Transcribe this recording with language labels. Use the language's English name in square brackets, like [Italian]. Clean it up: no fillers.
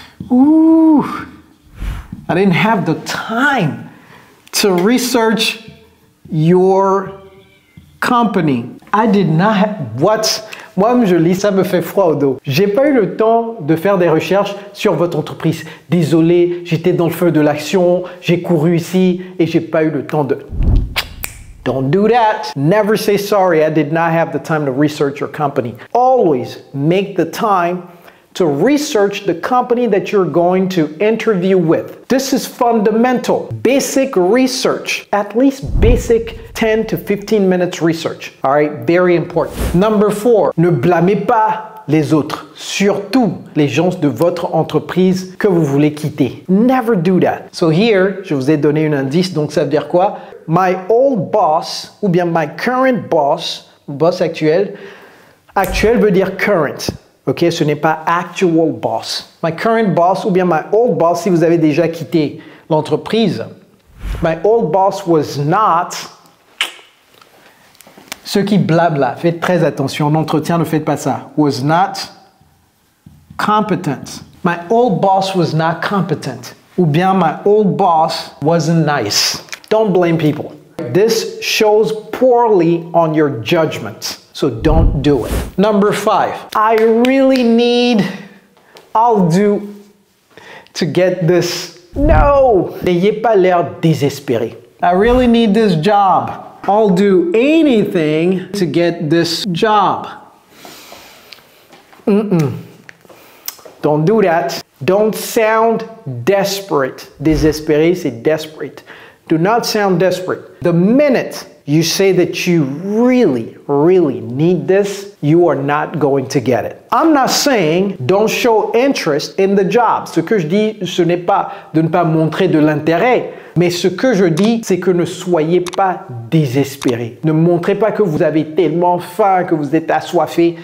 [English] Ooh, I didn't have the time to research your company. I did not have... What? [French] Moi, je lis, ça me fait froid au dos. J'ai pas eu le temps de faire des recherches sur votre entreprise. Désolé, j'étais dans le feu de l'action, j'ai couru ici et j'ai pas eu le temps de... [English] Don't do that. Never say sorry, I did not have the time to research your company. Always make the time to research the company that you're going to interview with. This is fundamental. Basic research, at least basic 10 to 15 minutes research. All right, very important. Number four, [French] ne blâmez pas les autres, surtout les gens de votre entreprise que vous voulez quitter. [English] Never do that. So here, [French] je vous ai donné un indice, donc ça veut dire quoi? [English] My old boss, [French] ou bien [English] my current boss, boss actuel. [French] Actuel veut dire current. Ok, ce n'est pas actual boss. [English] My current boss [French] ou bien [English] my old boss, [French] si vous avez déjà quitté l'entreprise. [English] My old boss was not... [French] Ceux qui blabla, faites très attention. En entretien, ne faites pas ça. [English] Was not competent. My old boss was not competent. [French] Ou bien [English] my old boss wasn't nice. Don't blame people. This shows poorly on your judgment. So don't do it. Number five, I really need, I'll do to get this. No! [French] N'ayez pas l'air désespéré. [English] I really need this job. I'll do anything to get this job. Don't do that. Don't sound desperate. [French] Désespéré, c'est desperate. [English] Do not sound desperate. The minute you say that you really, really need this, you are not going to get it. I'm not saying don't show interest in the job. [French] Ce que je dis, ce n'est pas de ne pas montrer de l'intérêt, mais ce que je dis, c'est que ne soyez pas désespérés. Ne montrez pas que vous avez tellement faim, que vous êtes assoiffé.